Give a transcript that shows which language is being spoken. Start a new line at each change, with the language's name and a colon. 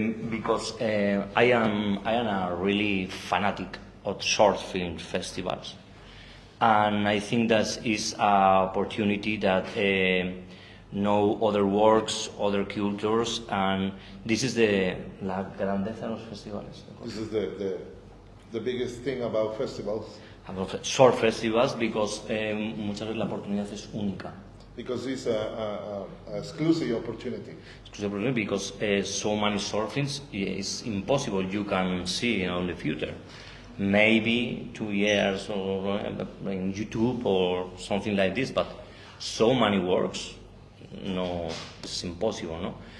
English: Because I am a really fanatic of short film festivals, and I think that is an opportunity that know other works, other cultures, and this is
Spanish: la grandeza de los festivales.
English: This is the biggest thing about festivals. Short festivals, because
Spanish: muchas veces la oportunidad es única.
English: Because it's a exclusive opportunity. Because so many short films, it's impossible you can see in the future. Maybe 2 years or in YouTube or something like this, but so many works, no, it's impossible, no?